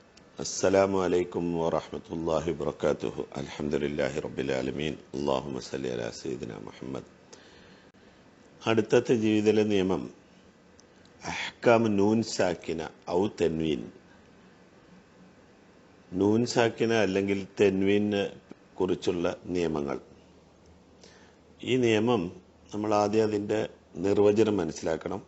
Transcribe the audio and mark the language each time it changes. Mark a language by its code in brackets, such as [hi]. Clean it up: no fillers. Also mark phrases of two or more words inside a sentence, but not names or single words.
[ar] السلام عليكم ورحمة الله وبركاته. الحمد لله رب العالمين. اللهم صل على سيدنا محمد. [ml] അടുത്തത്തെ ജീവിതത്തിലെ നിയമം [ar] أحكام نون ساكنة أو تنوين. نون ساكنة [ml] അല്ലെങ്കിൽ തെൻവീനെ കുറിച്ചുള്ള നിയമങ്ങൾ. ഈ നിയമം നമ്മൾ ആദ്യം അതിൻ്റെ നിർവചനം മനസ്സിലാക്കണം.